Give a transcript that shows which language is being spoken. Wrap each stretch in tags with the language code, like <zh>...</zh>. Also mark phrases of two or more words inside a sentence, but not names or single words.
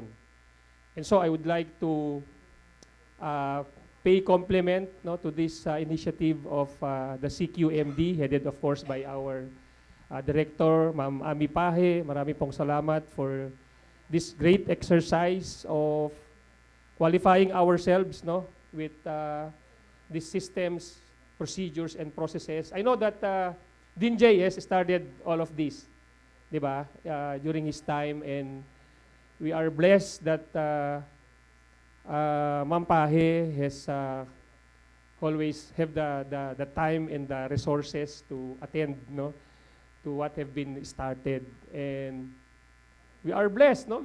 <en>And so I would like to pay compliment, no, to this initiative of the CQMD, headed of course by our Director, Ma'am Ami Pahe.</en> <tl>Marami pong salamat</tl> <en>for this great exercise of qualifying ourselves, no, with these systems, procedures, and processes. I know that Dean J has started all of this,</en> <tl>di ba,</tl> <en>during his time, and we are blessed that Ma'am Pahe has always have the time and the resources to attend, no, to what have been started. And we are blessed, no?</en>